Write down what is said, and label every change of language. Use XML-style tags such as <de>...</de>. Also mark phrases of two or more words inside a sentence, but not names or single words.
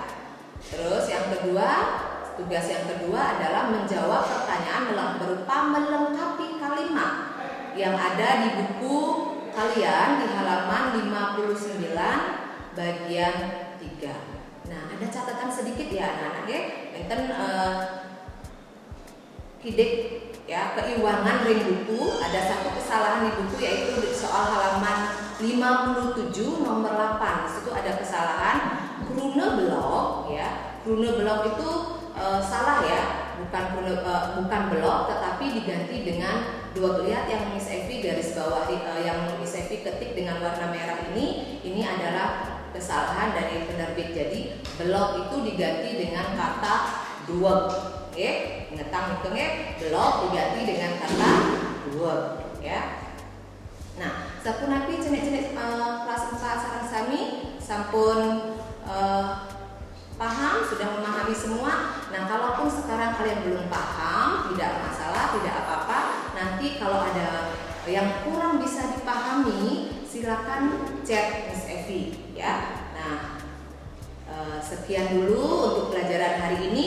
<id>Terus yang kedua, tugas yang kedua adalah menjawab pertanyaan berupa melengkapi kalimat yang ada di buku kalian di halaman 59 bagian 3. Nah, ada catatan sedikit ya anak-anak ya.</id> <ban>Enten kidik ya, keiwangan ring buku,</ban> <id>ada satu kesalahan di buku yaitu soal halaman 57 nomor 8. Di situ ada kesalahan krune blok ya. Krune blok itu salah ya, bukan blok tetapi diganti dengan dua. Lihat yang Miss Evi garis bawah yang Miss Evi ketik dengan warna merah ini adalah kesalahan dari penerbit. Jadi blok itu diganti dengan kata dua. Oke, hitungnya blok diganti dengan kata dua ya. Nah,</id> <ban>sapunapi cenek-cenek kelas 4 sareng sami sampun paham,</ban> <id>sudah memahami semua. Nah, kalaupun sekarang kalian belum paham, tidak masalah, tidak apa-apa. Nanti kalau ada yang kurang bisa dipahami, silakan chat Miss Evi ya. Nah, sekian dulu untuk pelajaran hari ini.</id>